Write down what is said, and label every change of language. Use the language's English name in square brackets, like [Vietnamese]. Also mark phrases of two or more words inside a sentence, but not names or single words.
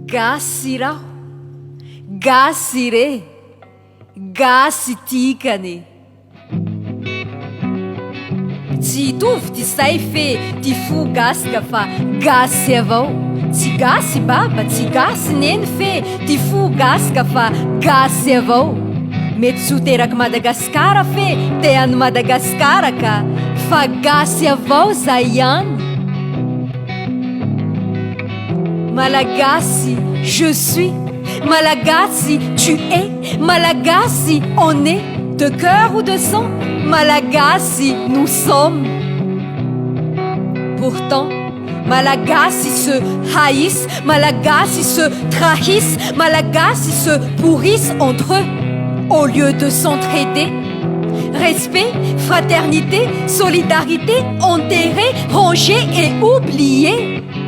[Malagasy] gasy raho gasy re gasy tikany tsy hitovy ty say fe ty fo gasika fa gasy avao tsy gasy baba tsy gasy neny fe ty fo gasika fa gasy avao mety tsy ho teraky madagasikara fe te any madagasikara ka fa gasy avao zay ihany [French] malagasy je suis malagasy tu es malagasy on est de cœur ou de sang malagasy nous sommes pourtant malagasy se haïssent malagasy se trahissent malagasy se pourrissent entre eux au lieu de s'entraider respect, fraternité, solidarité enterrés, rangés et oubliés